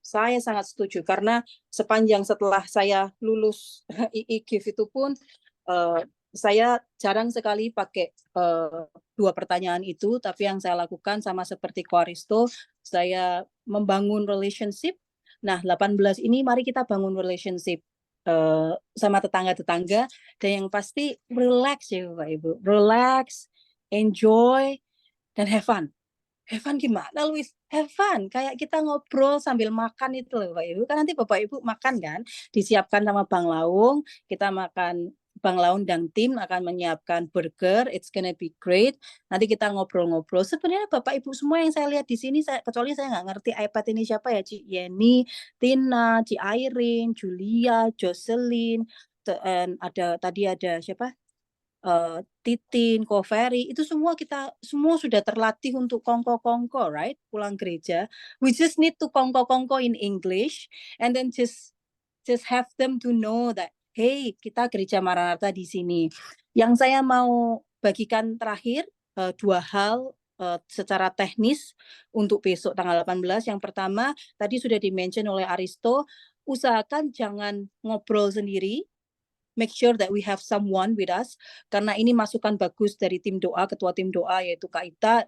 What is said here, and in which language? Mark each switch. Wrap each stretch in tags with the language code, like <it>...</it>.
<id>Saya sangat setuju karena sepanjang setelah saya lulus IIGIF itu pun saya jarang sekali pakai 2 pertanyaan itu, tapi yang saya lakukan sama seperti Koaristo, saya membangun relationship. Nah, 18 ini mari kita bangun relationship sama tetangga-tetangga, dan yang pasti relax ya Bapak Ibu.</id> <en>Relax, enjoy, dan have fun. Have fun</en> <id>gimana, Luis? Have fun. Kayak kita ngobrol sambil makan itu loh, Bapak Ibu. Kan nanti Bapak Ibu makan kan, disiapkan sama Bang Laung. Kita makan, Bang Laung dan tim akan menyiapkan burger.</id> <en>It's gonna be great.</en> <id>Nanti kita ngobrol-ngobrol. Sebenarnya Bapak Ibu semua yang saya lihat di sini, kecuali saya nggak ngerti iPad ini siapa ya, Ci Yeni, Tina, Ci Airin, Julia, Jocelyn, tadi ada siapa? Titin, Koferi, itu semua sudah terlatih untuk kongko-kongko,</id> <en>right?</en> <id>Pulang gereja.</id> <en>We just need to</en> <id>kongko-kongko</id> <en>in English, and then just have them to know that,</en> <id>hey, kita gereja Maranatha di sini. Yang saya mau bagikan terakhir 2 hal secara teknis untuk besok tanggal 18. Yang pertama, tadi sudah di-mention oleh Aristo, usahakan jangan ngobrol sendiri.</id> <en>Make sure that we have someone with us,</en> <id>karena ini masukan bagus dari tim doa, ketua tim doa yaitu Kak Ita.</id>